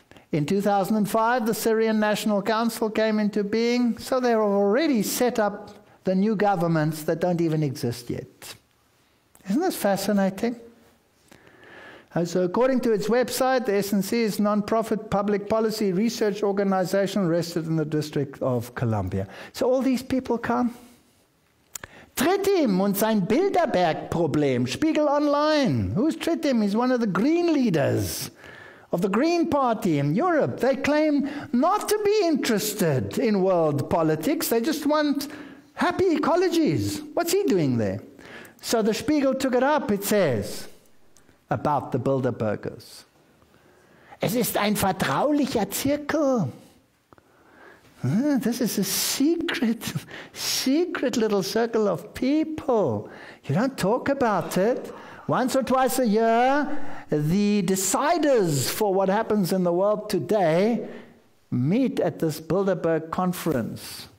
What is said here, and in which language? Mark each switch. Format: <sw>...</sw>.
<en>In 2005, the Syrian National Council came into being, so they have already set up the new governments that don't even exist yet. Isn't this fascinating? And so according to its website, the SNC is a non-profit public policy research organization registered in the District of Columbia. So all these people come.</en> <de>Trittim und sein Bilderberg-Problem, Spiegel Online.</de> <en>Who's Trittim? He's one of the Green leaders of the Green Party in Europe. They claim not to be interested in world politics. They just want happy ecologies. What's he doing there? So the Spiegel took it up. It says about the Bilderbergers.</en> <de>Es ist ein vertraulicher Zirkel.</de> <en>This is a secret little circle of people. You don't talk about it. Once or twice a year, the deciders for what happens in the world today meet at this Bilderberg conference.</en>